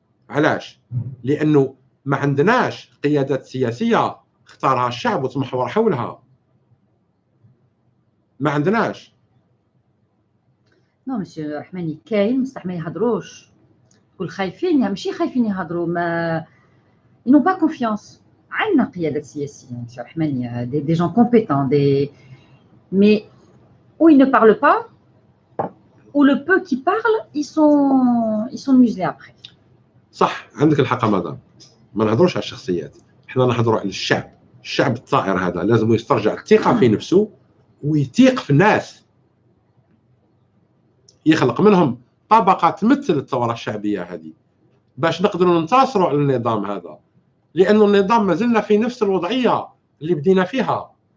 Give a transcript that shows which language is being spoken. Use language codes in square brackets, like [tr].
[ar] علاش؟ لأنه ما عندناش قيادات سياسية اختارها الشعب وتمحور حولها، ما عندناش. نو مسيو الرحماني كاين بصح ما يهضروش، تقول خايفين، ماشي خايفين يهضروا، ما [fr] ils n'ont pas confiance. [ar] عندنا قيادات سياسية مسيو الرحماني، [fr] des gens compétents, mais où ils ne parlent pas, ou le peu qui parlent, ils sont muselés après. [ar] صح، عندك الحق مدام، ما نهضروش على الشخصيات، احنا نهضروا على الشعب. الشعب الطائر هذا لازم يسترجع الثقة في نفسه ويثيق في الناس، يخلق منهم طبقة تمثل الثورة الشعبية هذه باش نقدروا ننتصروا على النظام هذا، لأنه النظام ما زلنا في نفس الوضعية اللي بدينا فيها.